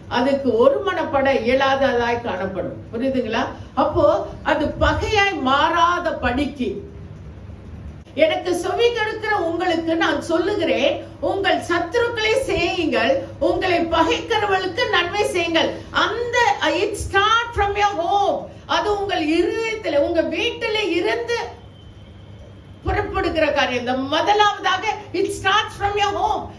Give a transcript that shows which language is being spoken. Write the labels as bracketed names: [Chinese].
[Tamil] அதுக்கு ஒரு மனப்பட இயலாததாய் காணப்படும். புரியுதுங்களா? அப்போ அது பகையாய் மாறாத படிக்கு எனக்கு செவி கொடுக்கிற உங்களுக்கு நான் சொல்லுகிறேன், உங்கள் சத்துருக்களை செய்யுங்கள், உங்களை பகைக்கிறவர்களுக்கு நன்மை செய்யுங்கள். அந்த [English] it start from your home. [Tamil] அது உங்கள் இருதயத்தில், உங்க வீட்டில் இருந்து புறப்படுகிற காரியம். இந்த முதலாவதாக [English] it starts from your home.